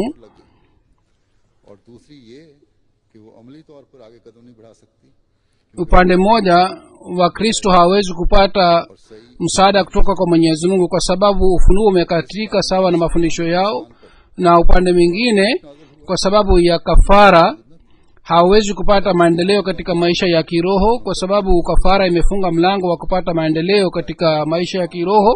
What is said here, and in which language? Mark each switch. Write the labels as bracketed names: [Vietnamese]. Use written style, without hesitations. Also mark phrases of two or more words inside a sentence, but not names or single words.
[Urdu] اور دوسری یہ کہ وہ عملی طور پر آگے قدم نہیں بڑھا سکتی [Swahili] upande mmoja wakristo hawezi kupata msaada kutoka kwa Mwenyezi Mungu kwa sababu ufunuo umekatika sawa na mafundisho yao, na upande mwingine kwa sababu ya kafara hawezi kupata maendeleo katika maisha ya kiroho, kwa sababu kafara imefunga mlango wa kupata maendeleo katika maisha ya kiroho.